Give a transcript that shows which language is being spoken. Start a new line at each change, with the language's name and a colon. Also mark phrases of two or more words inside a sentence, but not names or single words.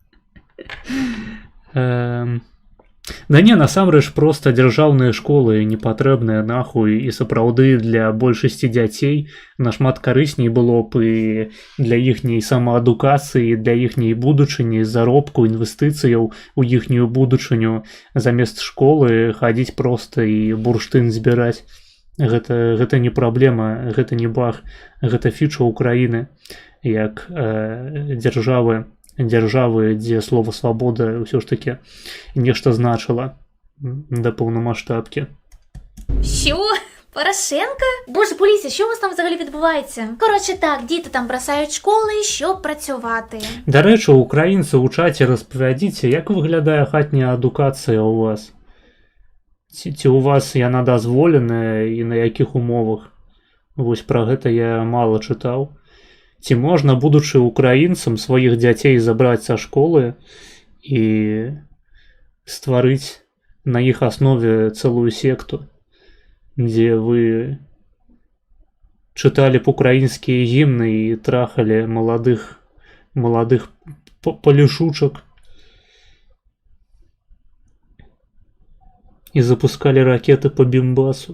Belarusian: Да не, насамрэч проста дзяржаўныя школы непатрэбныя нахуй, і сапраўды для большасці дзяцей нашмат карысней было б і для іхняй самаадукацыі, для іхняй будучыні, заробку, інвестыцыяў у іхнюю будучыню замест школы хадзіць проста і бурштын збіраць. Гэта не праблема, гэта не баг, гэта фіча Украіны, як дзяржавы, дзе слова свабода ўсё ж таки нешта значыла да паўнамаштабкі.
Ukrainian: Що? Порошенко? Боже, поліція, що у вас там взагалі відбувається? Коротше так, діти там бросають школи, щоб працювати.
Belarusian: Да рэчы, украінцы ў чаце распавядзіце, як выглядае хатняя адукацыя ў вас? Ці у вас яна дазволеная і на якіх умовах? Вось пра гэта я мала чытаў. Ці можна, будучы украінцам, сваіх дзяцей забраць са школы і стварыць на іх аснове цэлую секту, дзе вы чыталі б украінскія гімны і трахалі маладых палішучак і запускалі ракеты по Бімбасу.